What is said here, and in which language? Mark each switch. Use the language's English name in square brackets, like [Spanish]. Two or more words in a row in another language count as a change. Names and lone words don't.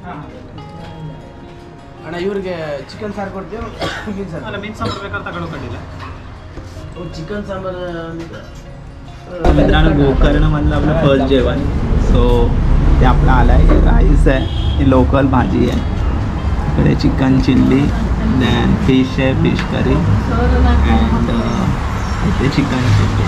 [Kannada] ಅಣ್ಣ ಇವ್ರಿಗೆ ಚಿಕನ್ ಸಾರು ಕೊಡ್ತೀವಿ. ಮೀನು ಸಾರು ಅಲ್ಲ, ಮೀನು ಸಾಂಬಾರು ಬೇಕಾದ್ರೆ ತಗೊಂಡಿಲ್ಲ. ಚಿಕನ್ ಸಾಂಬಾರು [Marathi] मित्रांनो गोकर्णमधलं आपलं फर्स्ट जेवण. सो ते आपलं आलं आहे. राईस आहे, ही लोकल भाजी आहे, इकडे [English] chicken chilli, then fish [Marathi] आहे, [English] fish curry and [Marathi] इथे [English] chicken chilli.